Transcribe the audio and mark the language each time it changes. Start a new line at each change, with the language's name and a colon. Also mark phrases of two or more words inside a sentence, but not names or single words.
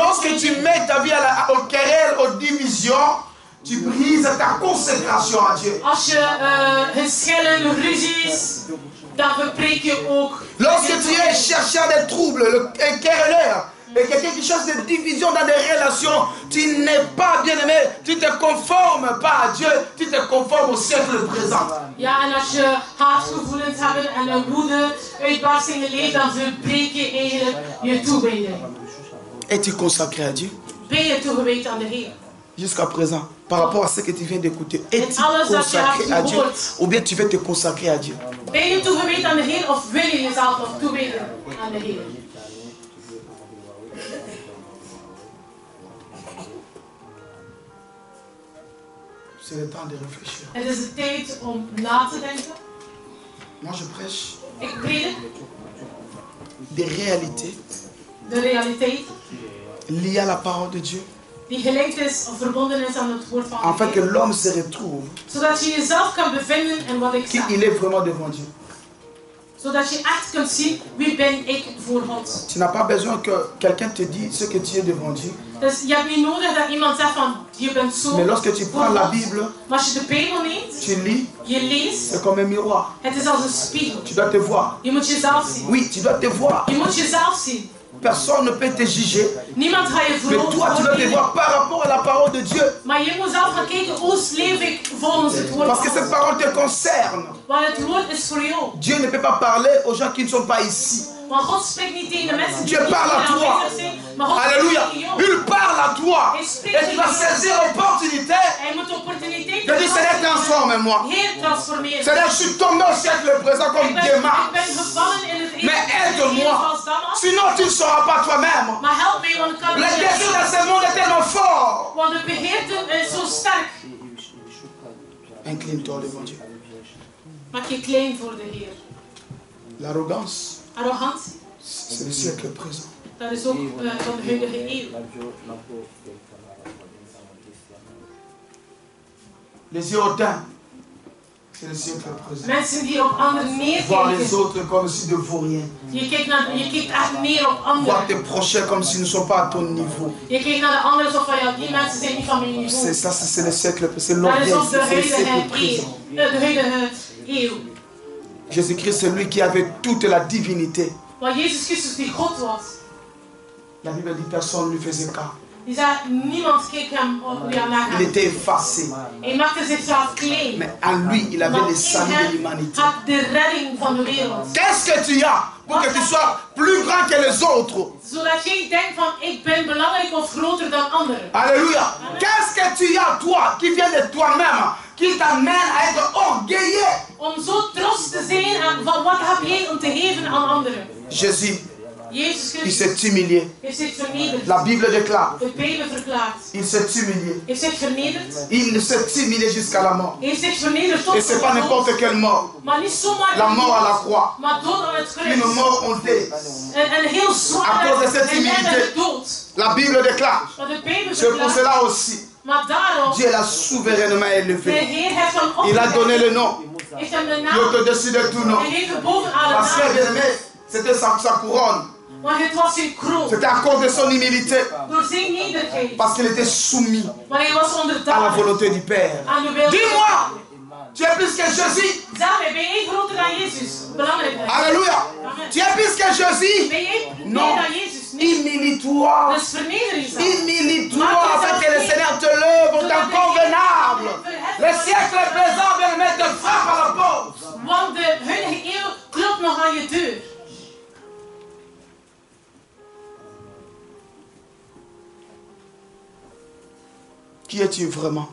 French: Lorsque tu mets ta vie aux querelles, aux divisions, tu brises ta consécration à Dieu.
Dutch: Als je geschillen, ruzies, dan verbreek je ook.
French: Lorsque tu es chercheur de troubles, un querelleur, et quelqu'un qui cherche des divisions dans des relations, tu n'es pas bien aimé, tu ne te conformes pas à Dieu, tu te conformes au siècle présent.
Dutch: Ja, en als je haatgevoelens hebt en een woede, uitbarstingen leeft, dan verbreek je eigenlijk je toewijding.
French: Es-tu consacré à Dieu?
Dutch: Ben je toegewijd aan de Heer?
French: Jusqu'à présent, par rapport à ce que tu viens d'écouter, es-tu
Dutch: alles dat je
French: consacré
Dutch: hebt
French: à Dieu?
Dutch: gehoord.
French: Ou bien tu veux te consacrer à Dieu?
Dutch: Ben je toegewijd aan de Heer of wil je jezelf nog toewijden aan de Heer?
French: C'est le temps de réfléchir.
Dutch: Het is de tijd om na te denken.
French: Moi je prêche
Dutch: Ik predik
French: des réalités
Dutch: de realiteit
French: liées à la parole de Dieu,
Dutch: die gelinkt is of verbonden is aan het woord van
French: afin de que
Dutch: Heer.
French: l'homme se retrouve
Dutch: Zodat je jezelf kan bevinden in wat ik zeg.
French: qu'il est vraiment devant Dieu.
Dutch: Zodat je echt kunt zien, wie ben ik voor God.
French: Tu n'as pas besoin que quelqu'un te dise ce que tu es devant Dieu.
Dutch: Dus je hebt niet nodig dat iemand zegt van, je bent zo
French: Mais lorsque tu
Dutch: voor
French: prends la
Dutch: God.
French: Bible,
Dutch: Maar als je de Bijbel neemt,
French: tu lis,
Dutch: je leest,
French: c'est comme un miroir.
Dutch: het is als een spiegel.
French: Tu dois te voir.
Dutch: Je moet jezelf zien.
French: Oui, tu dois te voir.
Dutch: Je moet jezelf zien.
French: Personne ne peut te juger.
Dutch: Niemand gaat je
French: Mais toi, tu dois te
Dutch: veroordelen.
French: voir par rapport à la parole de Dieu.
Dutch: Maar je moet zelf gaan kijken, hoe leef ik volgens het woord
French: Parce que
Dutch: van
French: cette
Dutch: God.
French: parole te concerne.
Dutch: Want het woord is voor jou.
French: Dieu ne peut pas parler aux gens qui ne sont pas ici.
Dutch: Want God spreekt niet tegen de mensen die
French: Dieu
Dutch: niet
French: parle à
Dutch: hier
French: toi.
Dutch: aanwezig zijn. Maar God
French: Alléluia.
Dutch: spreekt tegen jou.
French: Il parle à toi. Et tu dois saisir l'opportunité
Dutch: Hij moet de opportuniteit
French: de dire Seigneur, transforme-moi.
Dutch: Heer, transformeer.
French: Seigneur, je suis tombé au siècle présent comme
Dutch: Ik
French: Démas.
Dutch: ben gevallen in het
French: Mais
Dutch: eeuwige
French: aide-moi.
Dutch: als Damas.
French: Sinon, tu ne sauras pas toi-même.
Dutch: Maar help mij, want ik kan
French: Le
Dutch: het
French: désir de
Dutch: niet.
French: ce monde est tellement fort.
Dutch: Want de begeerte is zo sterk.
French: Incline-toi devant Dieu.
Dutch: Maak je klein voor de Heer.
French: L'arrogance,
Dutch: Arrogantie,
French: c'est le siècle présent.
Dutch: dat is ook van de huidige eeuw.
French: Les yeux hautains, c'est le siècle présent.
Dutch: Mensen die op anderen
French: Voir les
Dutch: neerkijken.
French: autres comme s'ils ne vaut rien.
Dutch: Je kijkt echt neer op
French: Voir
Dutch: anderen.
French: tes prochains comme s'ils ne sont pas à ton niveau.
Dutch: Je kijkt naar de anderen zo van, ja, die mensen zijn niet van mijn
French: C'est
Dutch: niveau.
French: ça, c'est le siècle, c'est
Dutch: Dat
French: l'orgueil,
Dutch: is ook de
French: c'est le siècle
Dutch: huidige
French: présent.
Dutch: eeuw. De huidige eeuw.
French: Jésus-Christ, c'est lui qui avait toute la divinité.
Dutch: Want Jezus Christus die God was.
French: La Bible dit personne ne lui faisait cas.
Dutch: Die zei, niemand keek hem naar
French: Il
Dutch: hem.
French: était effacé.
Dutch: Hij maakte zichzelf klein.
French: Mais en lui, il avait
Dutch: Maar
French: le
Dutch: in
French: salut de
Dutch: hem
French: l'humanité.
Dutch: had de redding van de wereld.
French: Qu'est-ce que tu as pour que tu sois plus grand que les autres?
Dutch: Zodat jij denkt van, ik ben belangrijk of groter dan anderen.
French: Alléluia. Qu'est-ce que tu as, toi, qui vient de toi-même, qui t'amène à être orgueilleux?
Dutch: Om zo trots te zijn en van wat heb jij om te geven aan anderen.
French: Jésus,
Dutch: Jezus
French: il
Dutch: Christus
French: s'est humilié.
Dutch: heeft zich vernederd.
French: La Bible déclare,
Dutch: De Bijbel verklaart.
French: il s'est humilié.
Dutch: Heeft zich vernederd.
French: Il s'est humilié jusqu'à la mort.
Dutch: Heeft zich vernederd tot
French: Et c'est pas
Dutch: de
French: n'importe
Dutch: dood.
French: quelle mort.
Dutch: Maar niet zomaar
French: La
Dutch: de
French: mort à la
Dutch: dood,
French: croix.
Dutch: maar dood aan het
French: Une
Dutch: kruis.
French: mort hontée.
Dutch: En heel
French: À
Dutch: zwaar
French: cause de cette
Dutch: en net
French: humilité.
Dutch: de dood.
French: La Bible déclare,
Dutch: Maar de Bijbel
French: c'est pour
Dutch: verklaart.
French: cela aussi,
Dutch: Maar daarom,
French: Dieu l'a souverainement
Dutch: de
French: élevé.
Dutch: Heer heeft hem
French: Il a donné le
Dutch: opgegeven.
French: nom
Dutch: Heeft hem de
French: qui est
Dutch: naam.
French: au-dessus de tout nom.
Dutch: En heeft hem boven alle
French: Parce que,
Dutch: naam.
French: bien aimé, c'était sa couronne.
Dutch: Want het was zijn kroon.
French: C'était à cause de son humilité.
Dutch: Door zijn nederigheid.
French: Parce qu'il était soumis
Dutch: Maar hij was
French: à la
Dutch: onderdanig
French: volonté du Père.
Dutch: aan de wil.
French: Dis-moi, tu es plus que Jésus.
Dutch: Zeg mij, ben jij groter dan Jezus? Belangrijk.
French: Alléluia. Tu es plus que Jésus.
Dutch: Ben jij
French: Non.
Dutch: meer dan Jezus? Nee.
French: Humilie-toi.
Dutch: Dus verneder jezelf.
French: Humilie-toi afin que le Seigneur te lève au temps convenable. Le siècle présent, bien aimé, te frappe à la porte.
Dutch: Want de huidige eeuw klopt nog aan je deur.
French: Qui es-tu vraiment?